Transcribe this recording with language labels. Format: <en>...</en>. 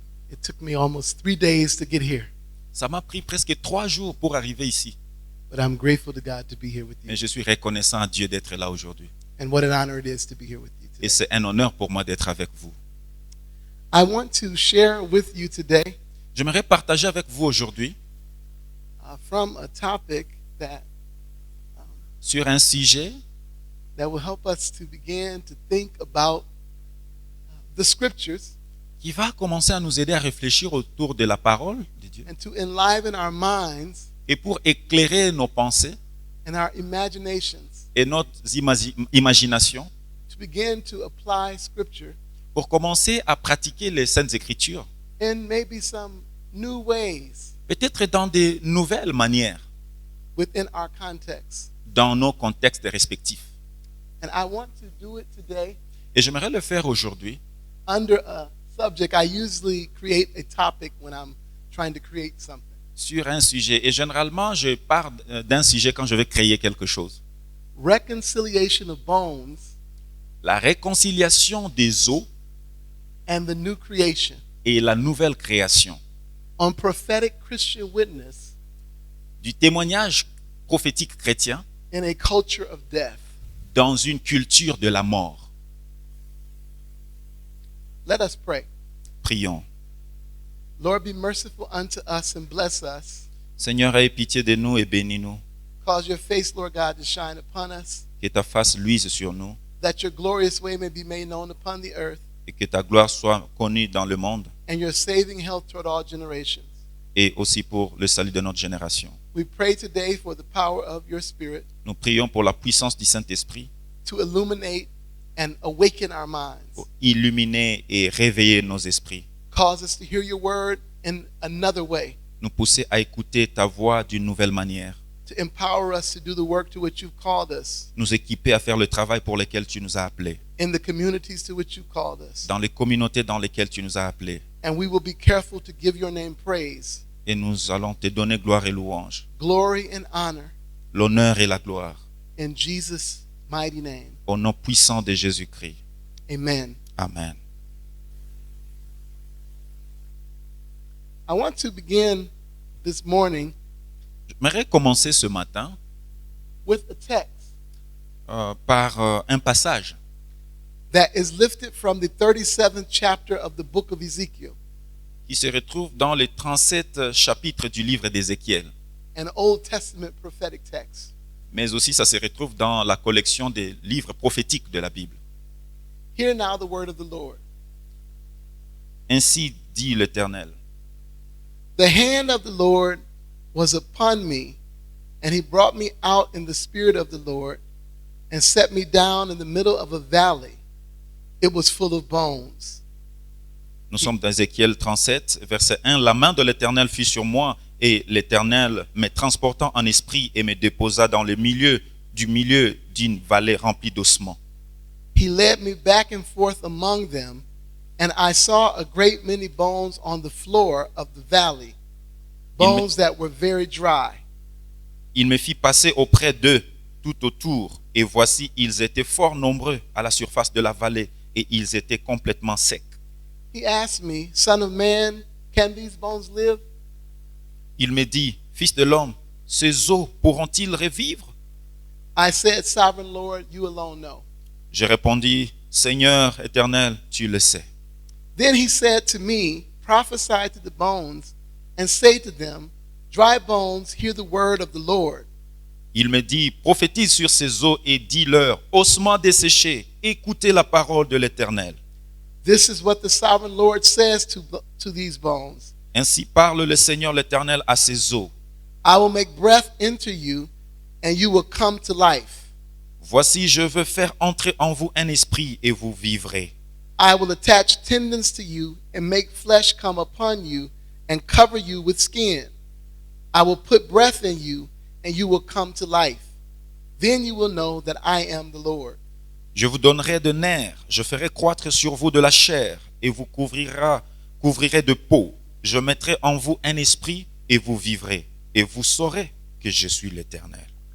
<en>It took me almost 3 days to get here.</en> <fr>Ça m'a pris presque 3 jours pour arriver ici.</fr> <en>But I'm grateful to God to be here with you.</en> <fr>Mais je suis reconnaissant à Dieu d'être là aujourd'hui.</fr> <en>And what an honor it is to be here with you</en> <fr>Et</fr> <en>today.</en> <fr>c'est un honneur pour moi d'être avec vous.</fr> <en>I want to share with you today</en> <fr>J'aimerais partager avec vous aujourd'hui</fr> <en>from a topic that</en> <fr>sur un sujet</fr> <en>will help us to begin to think about the scriptures</en> <fr>qui va commencer à nous aider à réfléchir autour de la parole de Dieu</fr> <en>and to enliven our minds</en> <fr>et pour éclairer nos pensées</fr> <en>and our imaginations</en> <fr>et notre imagination</fr> <en>to begin to apply scripture</en> <fr>pour commencer à pratiquer les Saintes Écritures,</fr> <en>in maybe some new ways</en> <fr>peut-être dans de nouvelles manières,</fr> <en>within our context.</en> <fr>dans nos contextes respectifs.</fr> <en>And I want to do it today</en> <fr>Et j'aimerais le faire aujourd'hui</fr> <en>under a subject. I usually create a topic when I'm trying to create something.</en> <fr>sur un sujet. Et généralement, je pars d'un sujet quand je vais créer quelque chose.</fr> <en>Reconciliation of bones</en> <fr>La réconciliation des os</fr> <en>and the new creation.</en> <fr>et la nouvelle création.</fr> <en>On prophetic Christian witness</en> <fr>Du témoignage prophétique chrétien</fr> <en>in a culture of death.</en> <fr>dans une culture de la mort.</fr> <en>Let us pray.</en> <fr>Prions.</fr> <en>Lord, be merciful unto us and bless us.</en> <fr>Seigneur, aie pitié de nous et bénis-nous.</fr> <en>Cause your face, Lord God, to shine upon us,</en> <fr>Que ta face luise sur nous</fr> <en>that your glorious way may be made known upon the earth,</en> <fr>et que ta gloire soit connue dans le monde</fr> <en>and your saving health toward all generations.</en> <fr>et aussi pour le salut de notre génération.</fr> <en>We pray today for the power of your Spirit</en> <fr>Nous prions pour la puissance du Saint-Esprit</fr> <en>to illuminate and awaken our minds.</en> <fr>pour illuminer et réveiller nos esprits.</fr> <en>Cause us to hear your word in another way,</en> <fr>Nous pousser à écouter ta voix d'une nouvelle manière.</fr> <en>to empower us to do the work to which you've called us,</en> <fr>Nous équiper à faire le travail pour lequel tu nous as appelés.</fr> <en>in the communities to which you've called us.</en> <fr>Dans les communautés dans lesquelles tu nous as appelés.</fr> <en>And we will be careful to give your name praise,</en> <fr>Et nous allons te donner gloire et louange.</fr> <en>glory, and honor</en> <fr>L'honneur et la gloire.</fr> <en>in Jesus' mighty name.</en> <fr>Au nom puissant de Jésus-Christ.</fr> <en>Amen.</en> <fr>Amen.</fr> <en>I want to begin this morning</en> <fr>J'aimerais commencer ce matin</fr> <en>with a text</en> <fr>par un passage</fr> <en>that is lifted from the 37th chapter of the book of Ezekiel,</en> <fr>qui se retrouve dans les 37 chapitres du livre d'Ézéchiel.</fr> <en>an Old Testament prophetic text.</en> <fr>Mais aussi ça se retrouve dans la collection des livres prophétiques de la Bible.</fr> <en>Hear now the word of the Lord.</en> <fr>Ainsi dit l'Éternel.</fr> <en>The hand of the Lord was upon me, and he brought me out in the spirit of the Lord and set me down in the middle of a valley. It was full of bones.</en> <fr>Nous sommes dans Ézéchiel 37, verset 1. La main de l'Éternel fut sur moi, et l'Éternel me transportant en esprit et me déposa dans le milieu d'une vallée remplie d'ossements.</fr> <en>He led me back and forth among them, and I saw a great many bones on the floor of the valley, bones that were very dry.</en> <fr>Il me fit passer auprès d'eux tout autour, et voici, ils étaient fort nombreux à la surface de la vallée, et ils étaient complètement secs.</fr> <en>He asked me, Son of man, can these bones live?</en> <fr>Il me dit, Fils de l'homme, ces os pourront-ils revivre?</fr> <en>I said, Sovereign Lord, you alone know.</en> <fr>Je répondis, Seigneur éternel, tu le sais.</fr> <en>Then he said to me, Prophesy to the bones, and say to them, Dry bones, hear the word of the Lord.</en> <fr>Il me dit, prophétise sur ces eaux et dis-leur, ossements desséchés, écoutez la parole de l'Éternel.</fr> <en>This is what the sovereign Lord says to these bones.</en> <fr>Ainsi parle le Seigneur l'Éternel à ces eaux.</fr> <en>I will make breath into you, and you will come to life.</en> <fr>Voici, je veux faire entrer en vous un esprit et vous vivrez.</fr> <en>I will attach tendons to you, and make flesh come upon you and cover you with skin. I will put breath in you, and you will come to life. Then you will know that I am the Lord.</en> <fr>Je vous donnerai de nerfs, je ferai croître sur vous de la chair, et vous couvrirez de peau. Je mettrai en vous un esprit, et vous vivrez, et vous saurez que je suis l'Éternel.</fr>